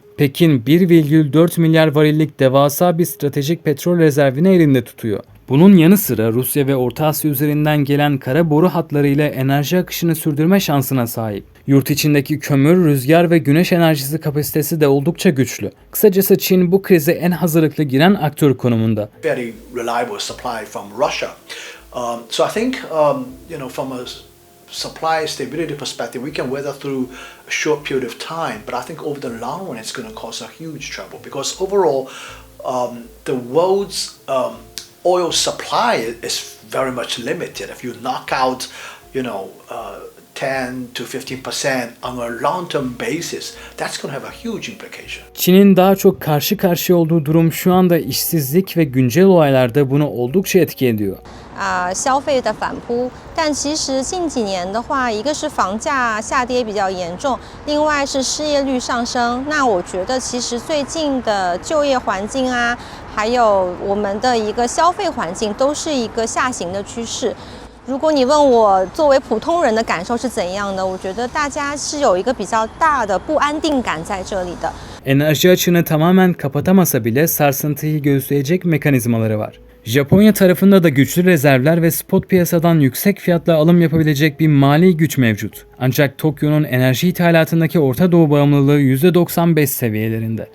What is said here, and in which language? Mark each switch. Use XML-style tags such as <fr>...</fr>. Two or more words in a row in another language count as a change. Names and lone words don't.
<tr>Pekin 1,4 milyar varillik devasa bir stratejik petrol rezervini elinde tutuyor. Bunun yanı sıra Rusya ve Orta Asya üzerinden gelen kara boru hatlarıyla enerji akışını sürdürme şansına sahip. Yurt içindeki kömür, rüzgar ve güneş enerjisi kapasitesi de oldukça güçlü. Kısacası Çin bu krize en hazırlıklı giren aktör konumunda.</tr> <en>Very reliable supply from Russia. So I think from a supply stability perspective, we can weather through a short period of time. But I think over the long run, it's going to cause a huge trouble because overall, the world's oil supply is very much limited. If you knock out, 10 to 15% on a long-term basis, that's going to have a huge implication.</en> <tr>Çin'in daha çok karşı karşıya olduğu durum şu anda işsizlik ve güncel olaylarda bunu oldukça etki ediyor.</tr> <zh>消费的反扑，但其实近几年的话，一个是房价下跌比较严重，另外是失业率上升。那我觉得其实最近的就业环境啊，还有我们的一个消费环境，都是一个下行的趋势。如果你问我作为普通人的感受是怎样的，我觉得大家是有一个比较大的不安定感在这里的。</zh> <tr>Enerji açığını tamamen kapatamasa bile sarsıntıyı göğüsleyecek mekanizmaları var. Japonya tarafında da güçlü rezervler ve spot piyasadan yüksek fiyatla alım yapabilecek bir mali güç mevcut. Ancak Tokyo'nun enerji ithalatındaki Orta Doğu bağımlılığı %95 seviyelerinde.</tr>